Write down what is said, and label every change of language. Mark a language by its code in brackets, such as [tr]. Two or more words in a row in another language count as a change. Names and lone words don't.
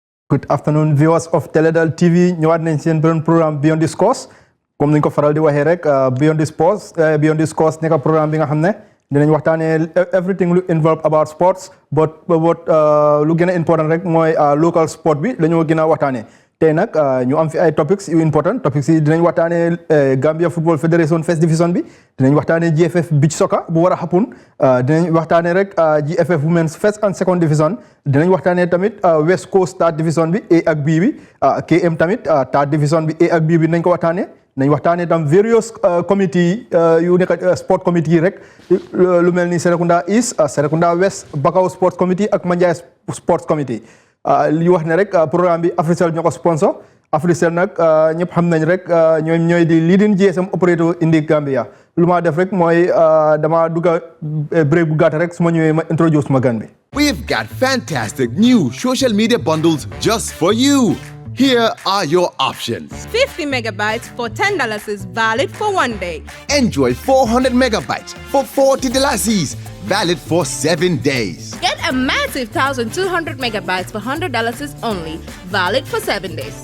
[en] Good afternoon, viewers of Teledal TV. [wo] ñëwaat nañ seen beneen programme Beyond this Course comme niñ ko faral di waxee rek Beyond this Course nekk programme bi nga xam ne dinañ waxtaanee everything lu [en] involve about sports [wo] but lu gën a important rek mooy [en] local sport [wo] bi la ñu gën a waxtaanee tey nag ñu am fi ay topics yu [en] important topics [wo] yi dinañ waxtaanee Gambia Football Federation First Division bi dinañ waxtaanee GFF Beach Soccer bu war a happen dinañ waxtaanee rek GFF Women's First and Second Division dinañ waxtaanee tamit West Coast Third Division bi A ak B bi KM tamit Third Division bi A ak B bi nañ ko waxtaanee nañ waxtaanee tam [en] various committee [wo] yu nekk [en] sport committee [wo] yi rek lu mel ni Serekunda East Serekunda West Bakau Sports Committee ak Manjai Sports Committee li wax ne rek programme bi Africell ñoo ko sponsor Africell nag ñëpp xam nañ rek ñooy di [en] leading GSM operator in the Gambia [wo] lu ma def rek mooy dama dugga break bu gàtt rek su ma ñëwee ma introduce ma gan bi. [en] We've got fantastic new social media bundles just for you. Here are your options. 50 megabytes for $10 is valid for 1 day. Enjoy 400 megabytes for $40, valid for 7 days. Get a massive 1,200 megabytes for $100 is only, valid for 7 days.